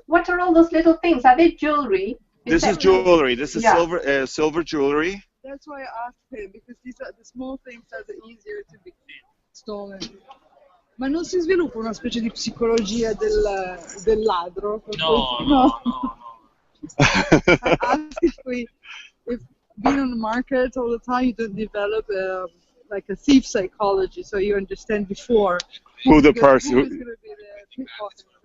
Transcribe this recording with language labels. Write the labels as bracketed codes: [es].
[en] What are all those little things? Are they jewelry? This is jewelry. This is silver jewelry. That's why I asked him, because these are the small things that are easier to be stolen. [it] Ma non si sviluppa una specie di psicologia del ladro? No. [en] I asked if being on the market all the time, you don't develop like a thief psychology, so you understand before who the person who's going to be the pickpocket.